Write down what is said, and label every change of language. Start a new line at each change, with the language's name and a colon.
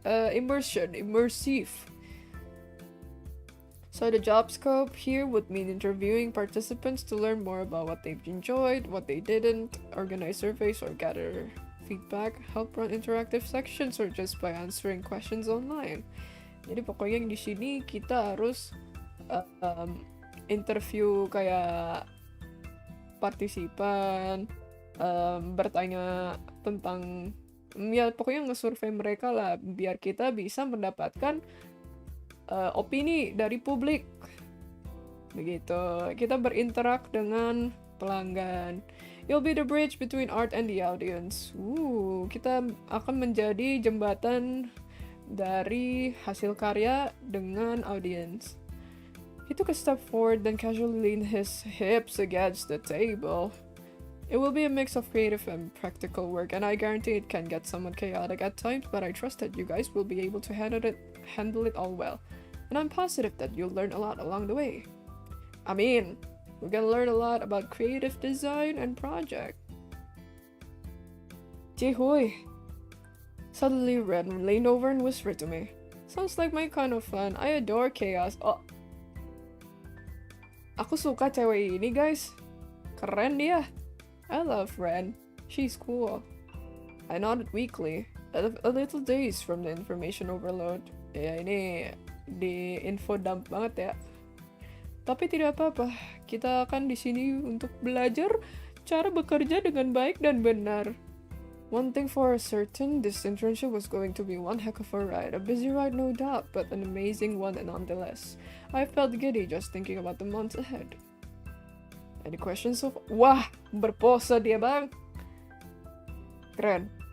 English: Immersive. So the job scope here would mean interviewing participants to learn more about what they've enjoyed, what they didn't, organize surveys or gather feedback, help run interactive sections, or just by answering questions online.
Indonesian: Jadi pokoknya di sini kita harus interview kayak partisipan, bertanya tentang ya pokoknya nge-survey mereka lah biar kita bisa mendapatkan opini dari publik. Begitu. Kita berinteraksi dengan pelanggan.
English: You'll be the bridge between art and the audience.
Indonesian: Kita akan menjadi jembatan dari hasil karya dengan audience.
English: He took a step forward, then casually leaned his hips against the table. It will be a mix of creative and practical work, and I guarantee it can get somewhat chaotic at times, but I trust that you guys will be able to handle it all well. And I'm positive that you'll learn a lot along the way. I mean, we're gonna learn a lot about creative design and project. Jihoy. Suddenly Ren leaned over and whispered to me. Sounds like my kind of fun. I adore chaos. Oh.
Indonesian: Aku suka cewek ini, guys. Keren dia.
English: I love Ren. She's cool. I nodded weakly, a little dazed from the information overload.
Indonesian: Ya ini di info dump banget ya. Tapi tidak apa-apa, kita akan di sini untuk belajar cara bekerja dengan baik dan benar.
English: One thing for certain, this internship was going to be one heck of a ride. A busy ride, no doubt, but an amazing one nonetheless. I felt giddy just thinking about the months ahead. Any questions so far?
Indonesian: Wah, berpose dia bang. Keren.